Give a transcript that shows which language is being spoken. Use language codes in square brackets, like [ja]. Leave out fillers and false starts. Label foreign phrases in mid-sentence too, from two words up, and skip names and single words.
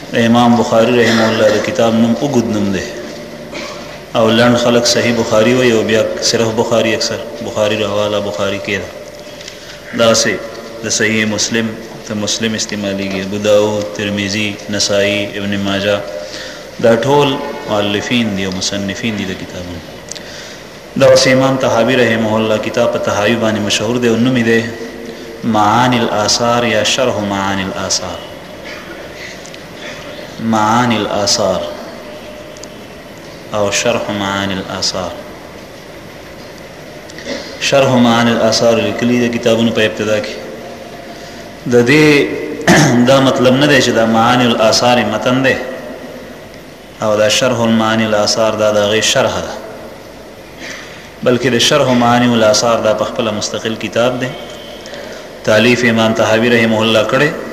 [ps] امام بخاری رحمه الله د کتاب نوم اوږد نوم دی او لنډ خلک صحیح بخاری وایي او بیا صرف بخاری اکثر بخاری حواله بخاری کې ده داسې د صحیح مسلم ته مسلم استعمالیږي ابو داود ترمذی نسائی ابن ماجه دا ټول مؤلفین دي او مصنفین دي د کتابونو دا اوس امام طحاوی رحمه الله کتاب په طحاوی باندې مشهور دی او نوم یې دی معانی الاثار یا شرح معانی الاثار معانی الاثار او شرح معانی الاثار شرح معانی الاثار لیکلي د کتابونو په ابتدا کې د دې دا مطلب نه دی چې دا معانی الاثار متن دی او دا شرح المعانی الاثار دا د غي شرح ده بلکې د شرح معانی الاثار دا په خپل مستقل کتاب دی تالیف امام طحاوی رحمه الله کړي